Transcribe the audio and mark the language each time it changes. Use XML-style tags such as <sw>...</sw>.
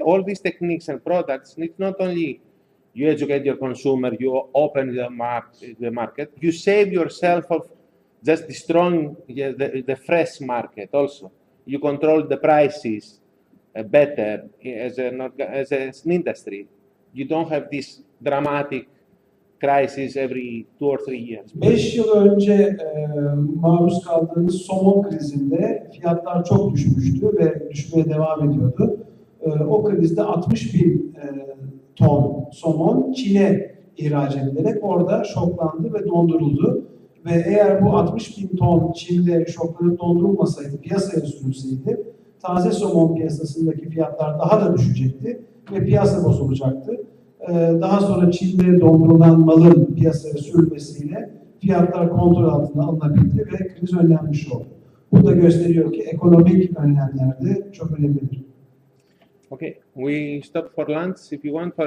<en>All these techniques and products need not only you educate your consumer, you open the market, you save yourself of just destroying the fresh market also. You control the prices better as an industry. You don't have this dramatic crisis every 2 or 3 years.</en> <tr>5 yıl önce maruz kaldığımız somon krizinde fiyatlar çok düşmüştü ve düşmeye devam ediyordu. O krizde 60.000 ton somon Çin'e ihraç edilerek orada şoklandı ve donduruldu. Ve eğer bu 60.000 ton Çin'de şoklanıp dondurulmasaydı, piyasaya sürülseydi, taze somon piyasasındaki fiyatlar daha da düşecekti ve piyasa bozulacaktı. Daha sonra Çin'de dondurulan malın piyasaya sürülmesiyle fiyatlar kontrol altına alınabildi ve kriz önlenmiş oldu. Bu da gösteriyor ki ekonomik önlemler de çok önemlidir.</tr> <en>Okay, we stop for lunch if you want for</en>